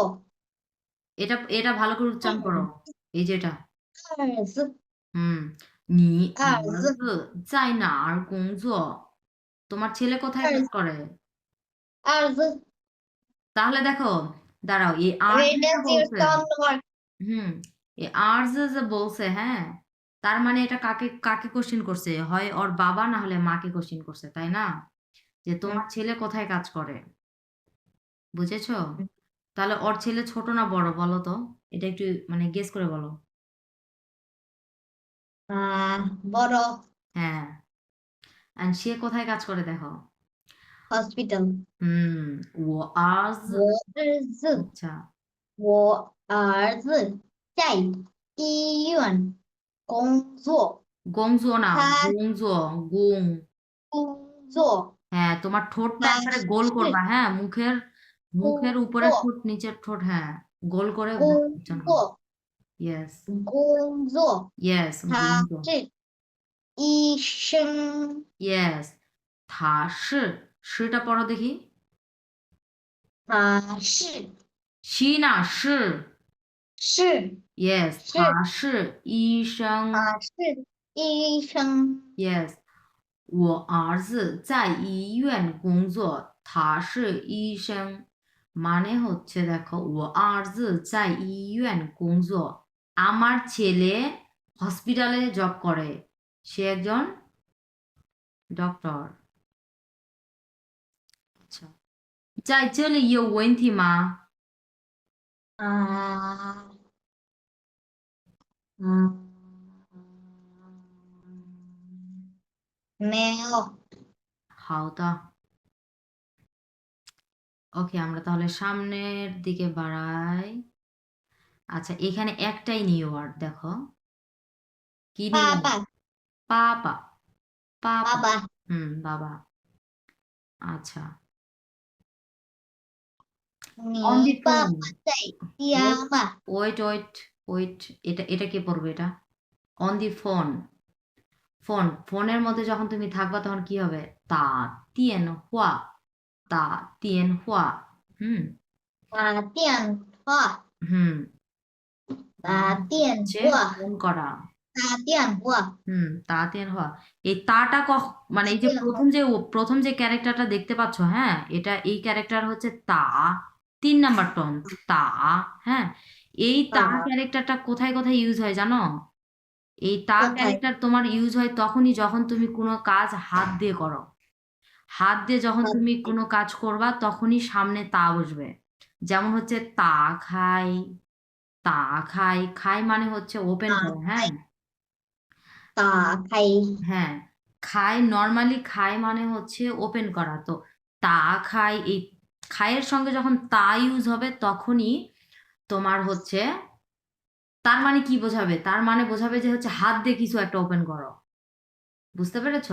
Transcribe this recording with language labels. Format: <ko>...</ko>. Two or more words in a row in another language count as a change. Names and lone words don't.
<bn>এটা ভালো করে উচ্চারণ করো, এই যে এটা</bn> <zh>二是</zh> <bn>হুম নি</bn> <zh>二</zh> <bn>আর</bn> <zh>是在哪儿工作,</zh> <bn>তোমার ছেলে কোথায়</bn> <zh>二</zh> <bn>কাজ করে?</bn> <zh>二是</zh> <bn>তাহলে দেখো, দাঁড়াও, এই আর</bn> <en>wait</en> <bn>যেটা</bn> <en>as your</en> <bn>বলছে</bn> <en>son work</en> <bn>হুম এই আর যে বলছে, হ্যাঁ, তার মানে এটা কাকে কাকে কোশ্চেন করছে, হয় ওর বাবা না হলে মাকে কোশ্চেন করছে, তাই না? যে তোমার ছেলে কোথায় কাজ করে, বুঝেছো? তাহলে ওর ছেলে ছোট না বড় বলো তো, এটা একটু মানে গেস করে বলো। বড় হ্যাঁ, and সে কোথায় কাজ করে দেখো।</bn> <en>hospital</en> <bn>হুম ও আজ</bn> <zh>我儿子</zh> <bn>আচ্ছা</bn> <zh>我儿子在医院工作，</zh> <bn>গংজো না</bn> <zh>他</zh> <bn>গংজো গুং</bn> <zh>工作，</zh> <bn>হ্যাঁ, তোমার ঠোঁটটা</bn> <zh>他</zh> <bn>একবারে গোল</bn> <zh>是</zh> <bn>করবা, হ্যাঁ, মুখের</bn> <zh>工</zh> <bn>উপরের</bn> <zh>作</zh> <bn>ঠোঁট নিচের ঠোঁট, হ্যাঁ, গোল করে</bn> <zh>工</zh> <bn>উচ্চারণ করো।</bn> <zh>作</zh> <bn>ইয়েস</bn> <zh>工作，</zh> <bn>ইয়েস</bn> <zh>他</zh> <bn>গংজো</bn> <zh>是医生，</zh> <bn>ইয়েস</bn> <zh>他是是</zh> <bn>টা পড়ো দেখি।</bn> <zh>他是</zh> <bn>সি না 是</bn> <zh>是 ইয়েস 他是是医生他是医生， Yes，我儿子在医院工作，他是医生。</zh> <bn>মানে হচ্ছে দেখো, ও আরজ</bn> <zh>在医院工作,</zh> <bn>আমার ছেলে হসপিটালে জব করে, সে একজন ডক্টর। আচ্ছা,</bn> <zh>在这里有问题吗？啊嗯，没有，</zh> <bn>好的 ওকে, আমরা তাহলে সামনের দিকে বাড়াই। আচ্ছা, এখানে একটাই নিউ ওয়ার্ড দেখো, কি নিউ</bn> <zh>爸</zh> <bn>ওয়ার্ড?</bn> <zh>爸</zh> <bn>পাপা</bn> <zh>爸</zh> <bn>পাপা</bn> <zh>爸，</zh> <bn>বাবা। আচ্ছা,</bn> <zh>你</zh> <en>on the</en> <zh>爸</zh> <bn>ফোন</bn> <zh>爸在家吗？</zh> <bn>ওয়েট ওয়েট ওয়েট, এটা কে পড়বে এটা?</bn> <en>on the phone,</en> <bn>ফোনের মধ্যে যখন তুমি থাকবা তখন কি হবে?</bn> <zh>打电话，打电话，嗯打电话，</zh> <bn>হুম</bn> <zh>打</zh> <bn>মানে</bn> <zh>电</zh> <bn>হচ্ছে</bn> <zh>话，</zh> <bn>ফোন করা,</bn> <zh>打电话，打电话.</zh> <bn>এই তাটা মানে</bn> <zh>打</zh> <bn>এই যে</bn> <zh>电话，</zh> <bn>প্রথম যে ক্যারেক্টারটা দেখতে পাচ্ছ, হ্যাঁ, এই ক্যারেক্টার হচ্ছে তা, 3 নাম্বার টোন তা, হ্যাঁ, এই তা</bn> <zh>打</zh> <bn>ক্যারেক্টারটা কোথায় কোথায় ইউজ হয় জানো? এই তা কোথায়? ক্যারেক্টার তোমার ইউজ হয় তখনই যখন তুমি কোনো কাজ হাত দিয়ে করো, হাত দিয়ে যখন তুমি কোনো কাজ করবা তখনই সামনে তা বসবে। যেমন হচ্ছে</bn> <zh>打开，打开,</zh> <bn>খাই মানে হচ্ছে ওপেন</bn> <zh>打</zh> <bn>করা,</bn> <zh>开</zh> <bn>হ্যাঁ,</bn> <zh>打开</zh> <bn>হ্যাঁ, খাই নর্মালি খাই মানে হচ্ছে ওপেন করা, তো</bn> <zh>打开,</zh> <bn>এই খাইয়ের সঙ্গে যখন তা ইউজ হবে তখনই তোমার হচ্ছে, তার মানে কি বোঝাবে? তার মানে বোঝাবে যে হচ্ছে হাত দিয়ে কিছু একটা ওপেন করো, বুঝতে পেরেছো?</bn>